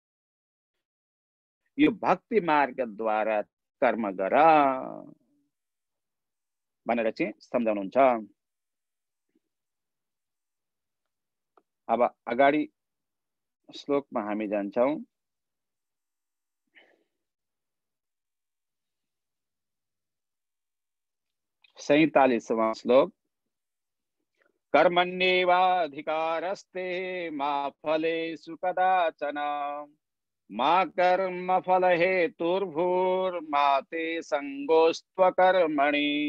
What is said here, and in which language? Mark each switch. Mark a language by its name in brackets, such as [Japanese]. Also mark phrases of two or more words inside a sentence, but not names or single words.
[Nepali] यो भक्ति मार्गद्वारा कर्म गर भनेर चाहिँ सम्झाउनुहुन्छ। अब अगाडि श्लोकमा हामी जान्छौं। [Hindi] सैंतालीसवां श्लोक। [Sanskrit] कर्मण्येवाधिकारस्ते मा फलेषु कदाचन मा कर्म फल हेतुर्भूर्मा ते संगोस्त्वकर्मणि।